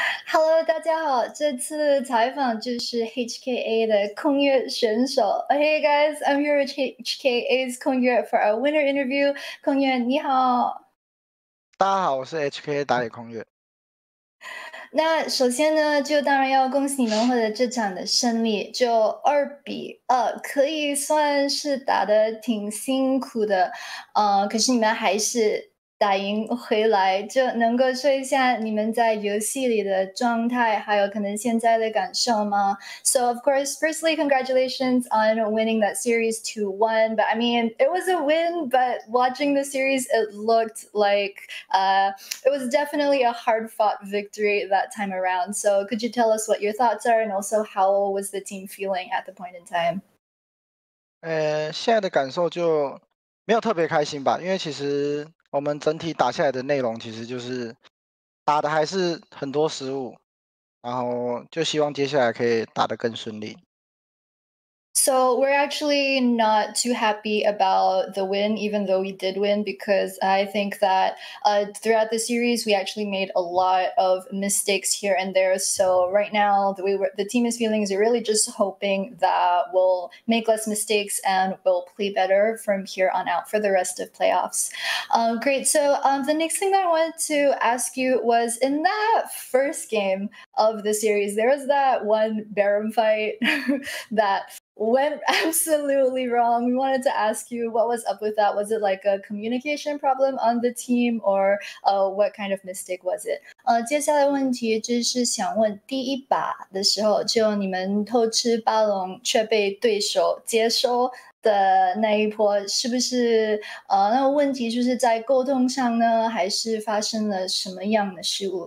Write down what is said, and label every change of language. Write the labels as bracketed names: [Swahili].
[Chinese] Hello，大家好，这次采访就是 HKA 的Kongyue选手。 [English] Hey guys, I'm here with HKA's Kongyue for our winner interview. [Chinese] Kongyue，你好。大家好，我是 HKA 打野空月。那首先呢，就当然要恭喜你们获得这场的胜利，就2-2，可以算是打得挺辛苦的，可是你们还是打赢回来，就能够说一下你们在游戏里的状态，还有可能现在的感受吗？ [English] So of course, firstly, congratulations on winning that series 2-1. But I mean, it was a win. But watching the series, it looked like it was definitely a hard-fought victory that time around. So could you tell us what your thoughts are, and also how was the team feeling at the point in time? [Chinese] 现在的感受就没有特别开心吧，因为其实我们整体打下来的内容其实就是打的还是很多失误，然后就希望接下来可以打得更顺利。 [English] So we're actually not too happy about the win, even though we did win, because I think that throughout the series we actually made a lot of mistakes here and there. So right now, the way the team is feeling is really just hoping that we'll make less mistakes and we'll play better from here on out for the rest of playoffs. Great. So the next thing that I wanted to ask you was in that first game of the series, there was that one Baron fight that went absolutely wrong. We wanted to ask you what was up with that. Was it like a communication problem on the team, or what kind of mistake was it? [Chinese] 接下来问题就是想问，第一把的时候，就你们偷吃巴龙却被对手接收的那一波，是不是那个问题就是在沟通上呢，还是发生了什么样的失误？